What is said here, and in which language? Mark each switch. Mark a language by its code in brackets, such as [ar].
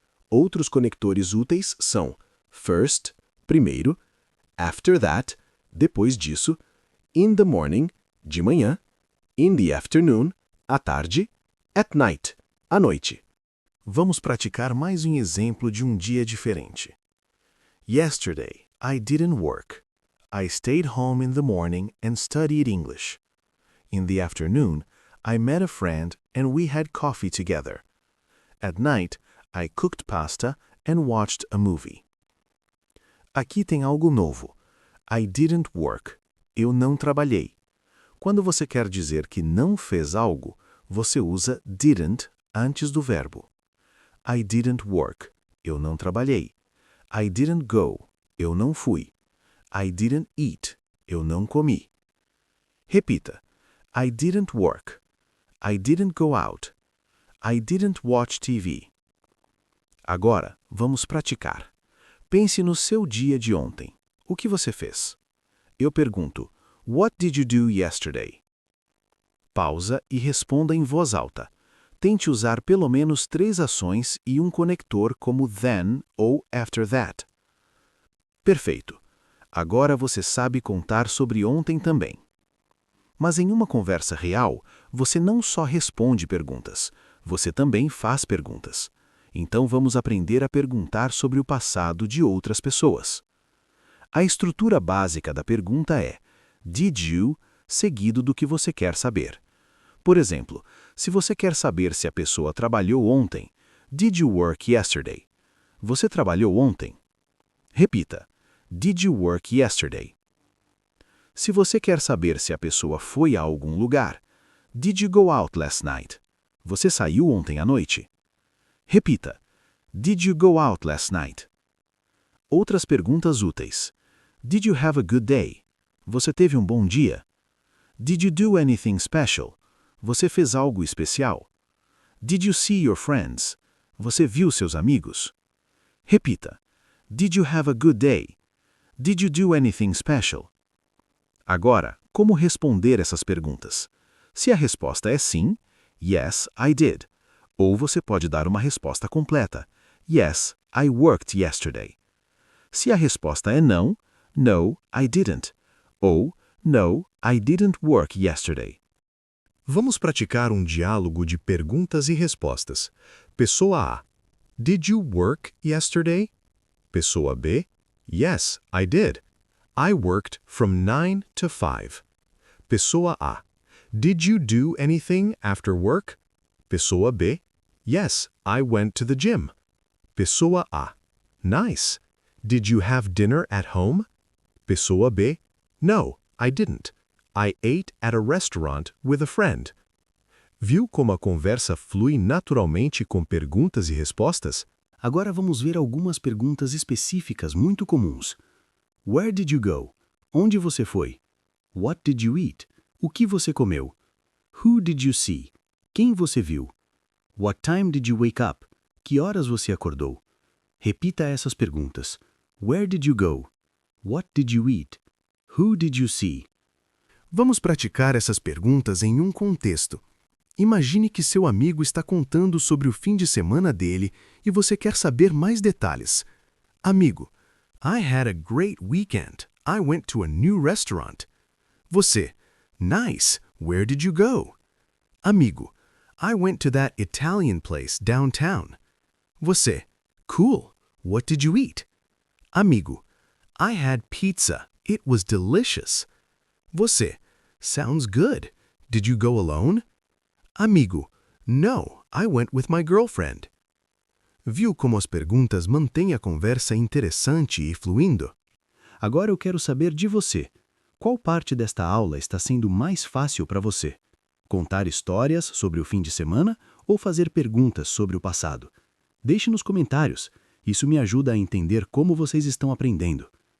[pt] Outros conectores úteis são [en] first, [pt] primeiro, [en] after that, [pt] depois disso, [en] in the morning, [pt] de manhã, [en] in the afternoon, [pt] à tarde, [en] at night, [pt] à noite. Vamos praticar mais um exemplo de um dia diferente. [en] Yesterday, I didn't work. I stayed home in the morning and studied English. In the afternoon, I met a friend and we had coffee together. At night, I cooked pasta and watched a movie. [pt] Aqui tem algo novo. [en] I didn't work. [pt] Eu não trabalhei. Quando você quer dizer que não fez algo, você usa didn't antes do verbo. [en] I didn't work. [pt] Eu não trabalhei. [en] I didn't go. [pt] Eu não fui. [en] I didn't eat. [pt] Eu não comi. Repita. [en] I didn't work. I didn't go out. I didn't watch TV. [pt] Agora, vamos praticar. Pense no seu dia de ontem. O que você fez? Eu pergunto, [en] What did you do yesterday? [pt] Pausa e responda em voz alta. Tente usar pelo menos 3 ações e um conector como then ou after that. Perfeito. Agora você sabe contar sobre ontem também. Mas em uma conversa real, você não só responde perguntas, você também faz perguntas. Então vamos aprender a perguntar sobre o passado de outras pessoas. A estrutura básica da pergunta é Did you, seguido do que você quer saber. Por exemplo, se você quer saber se a pessoa trabalhou ontem, [en] Did you work yesterday? [pt] Você trabalhou ontem? Repita. [en] Did you work yesterday? [pt] Se você quer saber se a pessoa foi a algum lugar, [en] Did you go out last night? [pt] Você saiu ontem à noite? Repita. [en] Did you go out last night? [pt] Outras perguntas úteis. [en] Did you have a good day? [pt] Você teve um bom dia? [en] Did you do anything special? [pt] Você fez algo especial? [en] Did you see your friends? [pt] Você viu seus amigos? Repita. [en] Did you have a good day? Did you do anything special? [pt] Agora, como responder essas perguntas? Se a resposta é sim, [en] Yes, I did. [pt] Ou você pode dar uma resposta completa. [en] Yes, I worked yesterday. [pt] Se a resposta é não, [en] No, I didn't. Ou No, I didn't work yesterday. [pt] Vamos praticar um diálogo de perguntas e respostas. Pessoa A. [en] Did you work yesterday? Pessoa B. Yes, I did. I worked from 9 to 5. Pessoa A. Did you do anything after work? Pessoa B. Yes, I went to the gym. Pessoa A. Nice. Did you have dinner at home? Pessoa B. No, I didn't. I ate at a restaurant with a friend. [pt] Viu como a conversa flui naturalmente com perguntas e respostas? Agora vamos ver algumas perguntas específicas muito comuns. [en] Where did you go? [pt] Onde você foi? [en] What did you eat? [pt] O que você comeu? [en] Who did you see? [pt] Quem você viu? [en] What time did you wake up? [pt] Que horas você acordou? Repita essas perguntas. [en] Where did you go? What did you eat? Who did you see? [pt] Vamos praticar essas perguntas em um contexto. Imagine que seu amigo está contando sobre o fim de semana dele e você quer saber mais detalhes. [en] Amigo, I had a great weekend. I went to a new restaurant. Você, nice. Where did you go? Amigo, I went to that Italian place downtown. Você, cool. What did you eat? Amigo, I had pizza. It was delicious. Você, sounds good. Did you go alone? Amigo, no, I went with my girlfriend. [pt] Viu como as perguntas mantêm a conversa interessante e fluindo? Agora eu quero saber de você. Qual parte desta aula está sendo mais fácil para você? Contar histórias sobre o fim de semana ou fazer perguntas sobre o passado? Deixe nos comentários. Isso me ajuda a entender como vocês estão aprendendo.